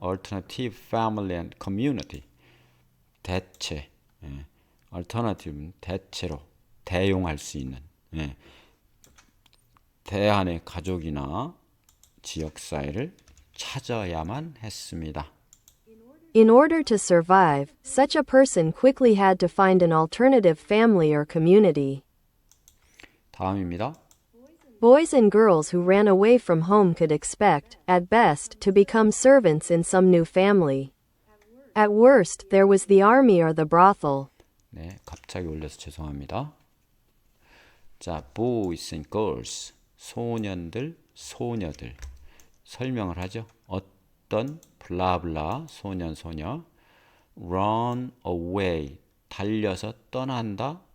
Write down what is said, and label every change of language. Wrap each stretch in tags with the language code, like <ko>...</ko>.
<en>alternative family and community,</en> <ko>대체, alternative는 대체로, 대용할 수 있는, 대안의 가족이나 지역사회를 찾아야만 했습니다.</ko> <en>In order to survive, such a person quickly had to find an alternative family or community.</en> <ko>다음입니다.</ko> <en>Boys and girls who ran away from home could expect, at best, to become servants in some new family. At worst, there was the army or the brothel.</en> <ko>네, 갑자기 올려서 죄송합니다. 자,</ko> <en>boys and girls,</en> <ko>소년들, 소녀들. 설명을 하죠. 어떤 블라블라 소년 소녀 run away 달려서 떠난다.</ko>